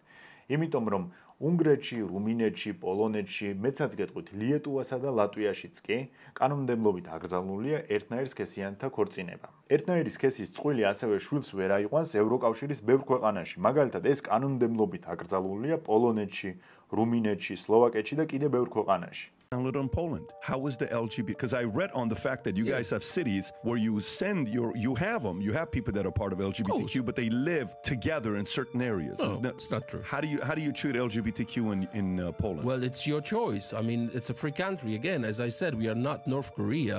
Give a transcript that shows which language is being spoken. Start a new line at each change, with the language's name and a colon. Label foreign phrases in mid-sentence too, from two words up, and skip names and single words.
Georgian: იმიტომ რომ უნგრეთში, რუმინეთში, პოლონეთში, მეცაც გეტყვით, ლიეტუვასა და ლატვიაშიც კი კანონმდებლობით აკრძალულია ერთნაირ სქესიანთა ქორწინება. ერთნაირი სქესის წყვილი ასევე შვილს ვერ აიყვანს ევროკავშირის ბევრ ქვეყანაში. მაგალითად, ეს კანონმდებლობით აკრძალულია პოლონეთში, რუმინეთში, სლოვაკეთში და კიდევ ბევრ ქვეყანაში.
English: A little in Poland. How is the LGBT? Because I read on the fact that you guys have cities where you have people that are part of LGBTQ, but they live together in certain areas. No, it's not true. How do you treat LGBTQ in Poland? Well, it's your choice. I mean, it's a free country. Again, as I said, we are not North Korea.